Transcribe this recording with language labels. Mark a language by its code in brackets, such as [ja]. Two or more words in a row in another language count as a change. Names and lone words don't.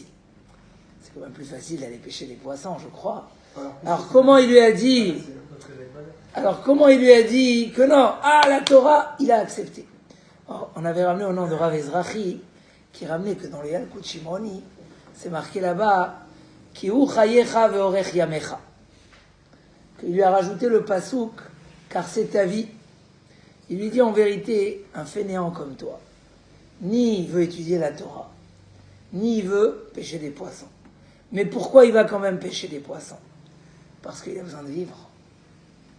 [fr] C'est quand même plus facile d'aller pêcher des poissons, je crois. Alors comment il lui a dit que non? La Torah, il a accepté. Alors, on avait ramené au nom de Rav Ezrachi, qui ramenait que dans les Yalkut Shimoni, c'est marqué là-bas, [he] כי הוא חייך ואורך ימיך. [fr] Il lui a rajouté le pasouk, car c'est ta vie. Il lui dit en vérité, un fainéant comme toi, ni il veut étudier la Torah, ni il veut pêcher des poissons. Mais pourquoi il va quand même pêcher des poissons? Parce qu'il a besoin de vivre.